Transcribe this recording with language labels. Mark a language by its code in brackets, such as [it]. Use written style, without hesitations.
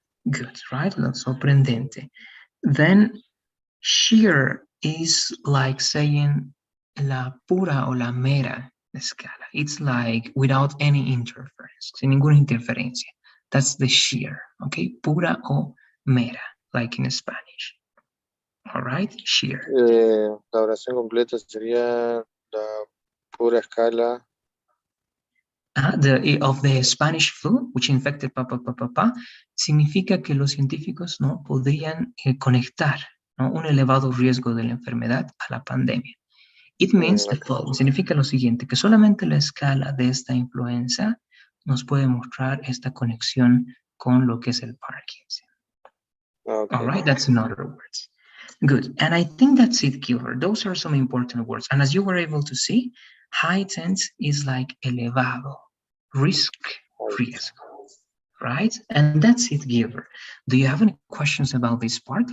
[en] Good, right? [es] Lo sorprendente. [en] Then sheer is like saying [es] la pura o la mera escala. [en] It's like without any interference, [es] sin ninguna interferencia. [en] That's the sheer, okay? [es] Pura o mera, [en] like in Spanish. All right, sheer. [es] La oración completa sería la pura escala. [en] Of the Spanish flu, which infected [es] significa que los científicos no podrían conectar, ¿no?, un elevado riesgo de la enfermedad a la pandemia. [en] It means the following, [es] significa lo siguiente, que solamente la escala de esta influenza nos puede mostrar esta conexión con lo que es el Parkinson. [en] Okay. All right, that's in other words. Good, and I think that's it, Gilbert. Those are some important words. And as you were able to see, heightened is like elevado, riesgo, right? And that's it, Gilbert. Do you have any questions about this part?